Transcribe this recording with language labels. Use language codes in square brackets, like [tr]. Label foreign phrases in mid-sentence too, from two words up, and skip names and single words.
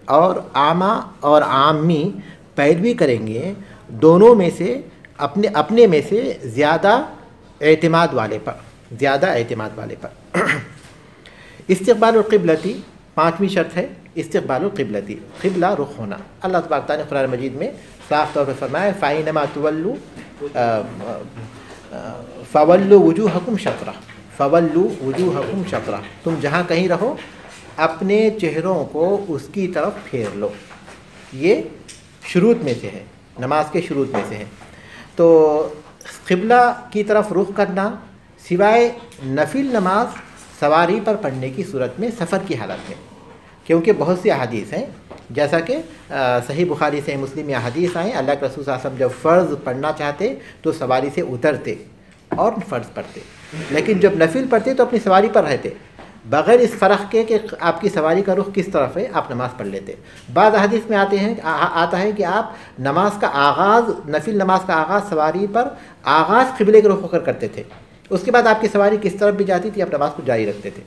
[hi] और आमा और आमी पैरवी करेंगे दोनों में से, अपने अपने में से ज़्यादा एतमाद वाले पर, ज़्यादा एतमाद वाले पर। [ar] استقبال القبلة, [hi] पाँचवीं शर्त है [ar] استقبال القبلة, [hi] क़िबला रुख होना। अल्लाह तबारक तआला ने कुरान मजीद में साफ़ तौर पर फरमाया, [ar] فأينما تولوا فولوا وجوهكم شطره فولوا وجوهكم شطره, फ़वल्लू वुजूहकुम शत्रा, [hi] तुम जहाँ कहीं रहो अपने चेहरों को उसकी तरफ फेर लो। ये शुरूत में से है, नमाज के शुरूत में से है। तो क़िबला की तरफ रुख करना सिवाय नफिल नमाज सवारी पर पढ़ने की सूरत में, सफ़र की हालत में, क्योंकि बहुत सी अहादीस हैं, जैसा कि सही बुखारी से मुस्लिम में अहादीस आए, अल्लाह के रसूल [ar] صلى الله عليه وسلم [hi] जब फ़र्ज़ पढ़ना चाहते तो सवारी से उतरते और फ़र्ज़ पढ़ते, लेकिन जब नफिल पढ़ते तो अपनी सवारी पर रहते, बग़ैर इस फ़र्क के कि आपकी सवारी का रुख किस तरफ है, आप नमाज़ पढ़ लेते। बाद हदीस में आता है कि आप नमाज का आगाज़, नफिल नमाज का आगाज़ सवारी पर आगाज़ क़िबले के रुख होकर करते थे, उसके बाद आपकी सवारी किस तरफ भी जाती थी, आप नमाज को जारी रखते थे।